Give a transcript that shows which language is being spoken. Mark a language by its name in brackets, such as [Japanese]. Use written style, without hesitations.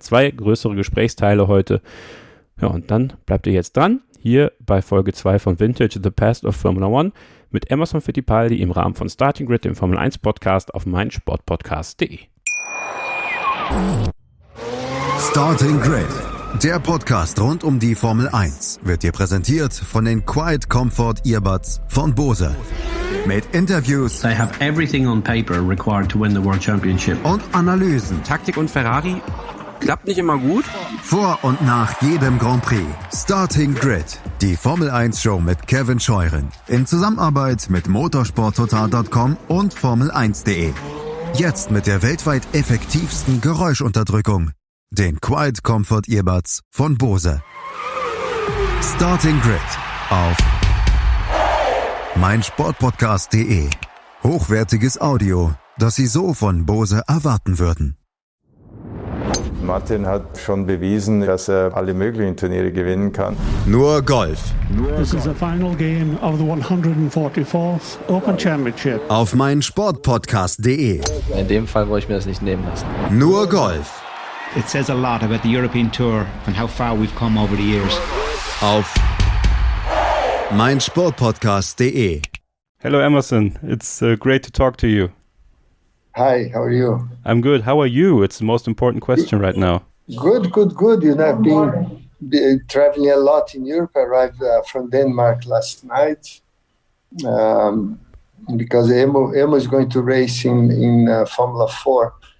[German] 2 größere Gesprächsteile heute. Ja, und dann bleibt ihr jetzt dran, hier bei Folge 2 von Vintage, The Past of Formula One mit Emerson Fittipaldi im Rahmen von Starting Grid, dem Formel 1 Podcast auf meinsportpodcast.de. Starting Grid, der Podcast rund um die Formel 1, wird dir präsentiert von den Quiet Comfort Earbuds von Bose. Mit Interviews, [English] They have everything on paper required to win the World Championship. [German] und Analysen Taktik und Ferrari klappt nicht immer gut. vor und nach jedem Grand Prix. Starting Grid, die Formel 1 Show mit Kevin Scheuren in Zusammenarbeit mit Motorsport.total.com und Formel1.de. Jetzt mit der weltweit effektivsten Geräuschunterdrückung, den Quiet Comfort Earbuds von Bose. Starting Grid auf meinsportpodcast.de. Hochwertiges Audio, das Sie so von Bose erwarten würden. Martin hat schon bewiesen, dass er alle möglichen Turniere gewinnen kann. Nur Golf [English] This is the final game of the 144th Open Championship. [German] auf meinsportpodcast.de. In dem Fall wollte ich mir das nicht nehmen lassen. Nur Golf [English] It says a lot about the European Tour and how far we've come over the years. [German] auf meinsportpodcast.de. [English] Hello Emerson, it's great to talk to you. Hi, how are you? I'm good. How are you? It's the most important question right now. Good, good, good. You know, I've been traveling a lot in Europe. I arrived from Denmark last night because Emmo is going to race in Formula 4.